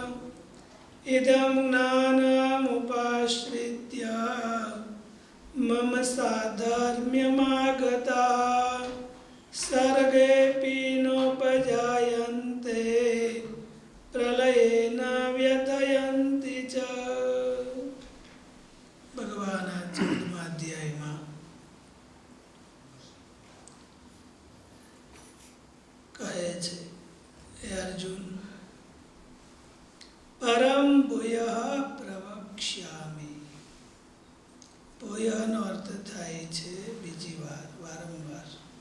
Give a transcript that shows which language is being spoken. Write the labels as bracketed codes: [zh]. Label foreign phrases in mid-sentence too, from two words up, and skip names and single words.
[sa] इदं ज्ञानमुपाश्रित्य मम साधर्म्यमागताः सर्गेऽपि नोपजायन्ते प्रलये न व्यथयन्ति च। [gu] भगवान 14મા અધ્યાયમાં કહે છે, હે અર્જુન, [sa] પરમ ભૂયઃ પ્રવક્ષ્યામિ. [gu] ભૂયઃનો અર્થ થાય છે બીજી વાર, વારંવાર.